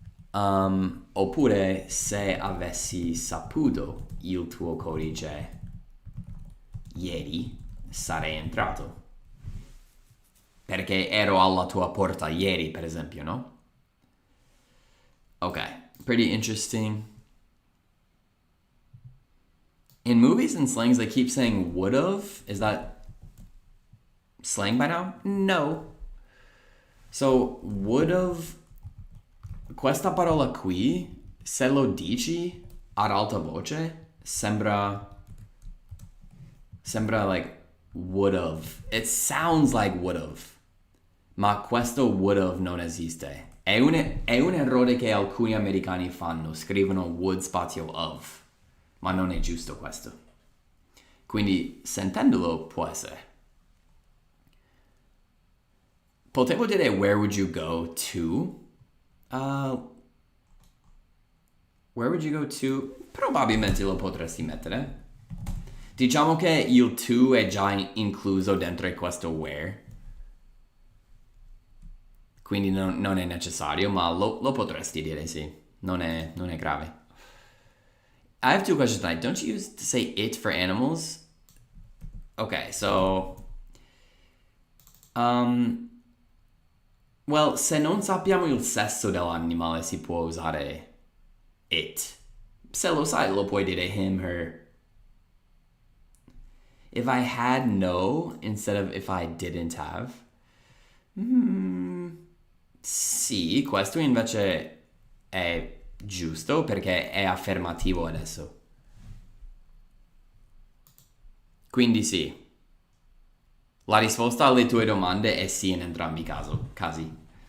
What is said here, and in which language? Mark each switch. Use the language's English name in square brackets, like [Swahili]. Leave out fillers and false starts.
[Italian] Oppure se avessi saputo il tuo codice ieri, sarei entrato. Perché ero alla tua porta ieri, per esempio, no? [English] Okay, pretty interesting. In movies and slangs, they keep saying would've. Is that slang by now? No. [Italian] So, would've, questa parola qui, se lo dici ad alta voce, sembra [English] like would've. It sounds like would've. [Italian] Ma questo would've non esiste. È un errore che alcuni americani fanno, scrivono would spazio of, ma non è giusto questo. Quindi, sentendolo, può essere. Potevo dire [English] where would you go to? Where would you go to? [Italian] Probabilmente lo potresti mettere. Diciamo che il to è già incluso dentro questo where. Quindi non è necessario, ma lo potresti dire, sì. Non è grave. [English] I have two questions tonight. Don't you use to say it for animals? Okay, so... [Italian] well, se non sappiamo il sesso dell'animale si può usare it. Se lo sai, lo puoi dire him, her. [English] If I had no instead of if I didn't have. [Italian] Sì, questo invece è giusto perché è affermativo adesso. Quindi sì. La risposta alle tue domande è sì in entrambi i casi.